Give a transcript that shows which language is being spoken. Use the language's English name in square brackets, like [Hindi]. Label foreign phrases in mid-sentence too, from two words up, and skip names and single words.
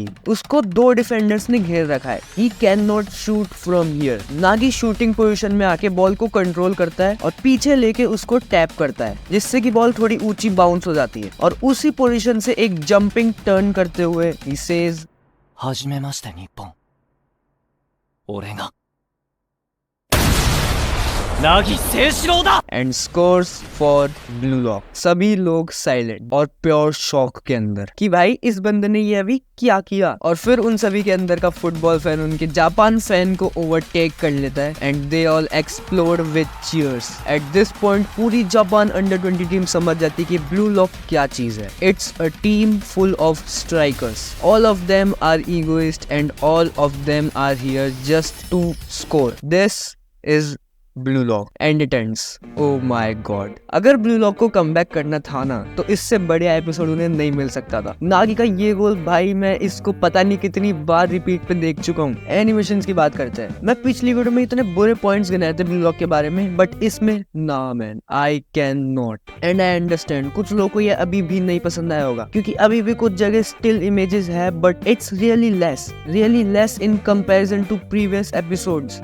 [Hindi] उसको 2 डिफेंडर्स ने घेर रखा है। [English] He cannot shoot from here. [Hindi] नागी [English] shooting position [Hindi] में आके बॉल को कंट्रोल करता है और पीछे लेके उसको टैप करता है, जिससे कि बॉल थोड़ी ऊंची बाउंस हो जाती है और उसी पोजीशन से एक [English] jumping turn [Hindi] करते हुए [English] he says, [Japanese] 始めまして日本。俺が凪誠士郎だ [English] And scores for Blue Lock. [Hindi] सभी लोग साइलेंट और [English] pure shock [Hindi] के अंदर कि भाई इस बंदे ने ये अभी क्या किया। और फिर उन सभी के अंदर का [English] football fan [Hindi] उनके जापान फैन को ओवरटेक कर लेता है [English] and they all explode with cheers. At this point [Hindi] पूरी जापान [English] under 20 team [Hindi] समझ जाती है कि ब्लू लॉक क्या चीज है। [English] It's a team full of strikers. All of them are egoist and all of them are here just to score. This is Blue Lock and it ends. Oh my god, [Hindi] अगर ब्लू लॉक को कमबैक करना था ना तो इससे बढ़िया एपिसोड उन्हें नहीं मिल सकता था। नागी का ये गोल भाई मैं इसको पता नहीं कितनी बार रिपीट पे देख चुका हूँ। एनिमेशंस की बात करते हैं, मैं पिछली वीडियो में इतने बुरे पॉइंट्स गिनाए थे ब्लू लॉक के बारे में, बट इसमें ना मैन, [English] I cannot and I understand [Hindi] कुछ लोगों को ये अभी भी नहीं पसंद आया होगा क्योंकि अभी भी कुछ जगह [English] still images [Hindi] है, [English] But it's really less in comparison to previous episodes.